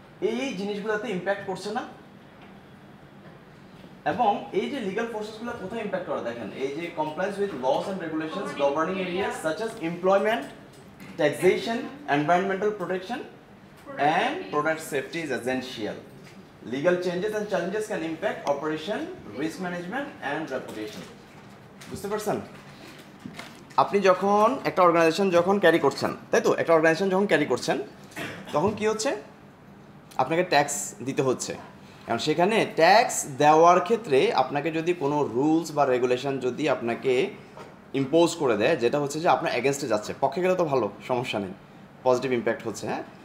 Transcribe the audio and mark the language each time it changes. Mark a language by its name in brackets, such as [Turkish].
[Bangla] এই জিনিসগুলোতে ইম্প্যাক্ট করছে না? এবং এই যে লিগ্যাল প্রসেসগুলো কোথায় ইম্প্যাক্ট করে দেখেন, [English] এই যে compliance with laws and regulations governing areas such as employment, taxation, environmental protection and product safety is essential. Legal changes and challenges can impact operation, risk management and reputation. [Bangla] বুঝতে পারছেন? আপনি যখন একটা অর্গানাইজেশন যখন ক্যারি করছেন, তাই তো? একটা অর্গানাইজেশন যখন ক্যারি করছেন তখন কি হচ্ছে, আপনাকে ট্যাক্স দিতে হচ্ছে। কারণ সেখানে ট্যাক্স দেওয়ার ক্ষেত্রে আপনাকে যদি কোনো রুলস বা রেগুলেশন যদি আপনাকে ইম্পোজ করে দেয়, যেটা হচ্ছে যে আপনার এগেনস্টে যাচ্ছে, পক্ষে গেলে তো ভালো, সমস্যা নেই, পজিটিভ ইম্প্যাক্ট হচ্ছে, হ্যাঁ।